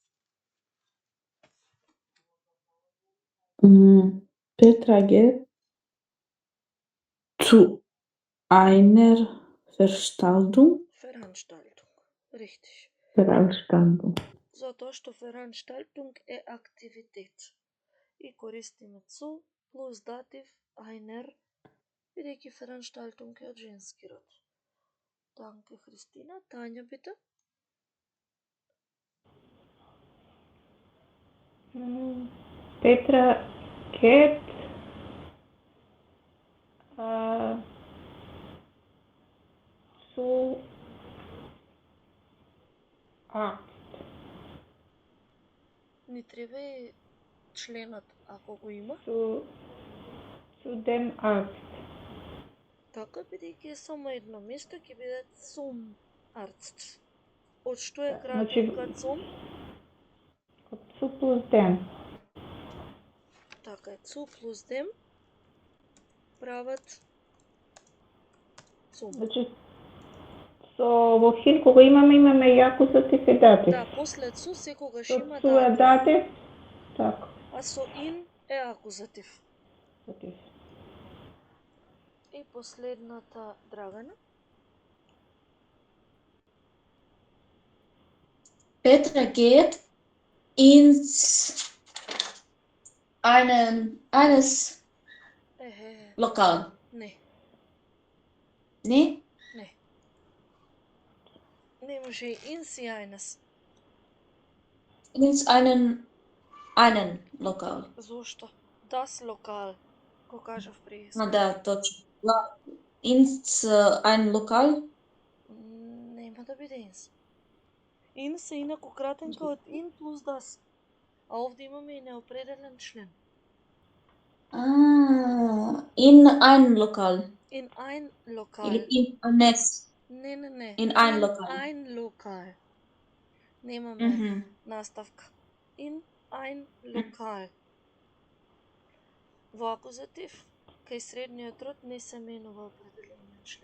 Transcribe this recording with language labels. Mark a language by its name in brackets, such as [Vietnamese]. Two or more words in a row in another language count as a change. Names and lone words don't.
[German] Petra geht zu einer Veranstaltung. Richtig. Veranstaltung. [Macedonian] Затоа што Veranstaltung е активитет. И користиме zu плюс датив einer, бидејќи Veranstaltung е од женски род. [German] Данке, Христина. Тања, бите? Petra geht zu [Macedonian] Ни треба и членот, ако го има. [German] zu dem Arzt. [Macedonian] Така, бидејќи е само едно место, ќе биде [German] zum Arzt. [Macedonian] Од што е кратенка zum? [German] Od zu plus dem. [Macedonian] Така е, zu плюс dem прават zum. Значи, во wohin, кога имаме и акузатив и датив. Да, после zu секогаш Со има zu е датив, датив, така. а со in е акузатив. Датив. И последната, Драгана. [German] Petra geht eines Lokal. [Macedonian] Не. Ne? Не. Не може и ins и eines. [German] Ins einen Lokal. [Macedonian] Зошто? [German] Das Lokal. [Macedonian] Го кажав преди. Ma da, точно. [German] Ins ein Lokal. [Macedonian] Нема да биде ins. Ins е инаку кратенка од in плюс das. А овде имаме и неопределен член. [German] In ein Lokal. In ein Lokal. Или in eines. [Macedonian] Не. [German] In ein Lokal. Ein Lokal. [Macedonian] Немаме наставка. [German] In ein Lokal. [Macedonian] Во акузатив, кај средниот род не се менува определениот член.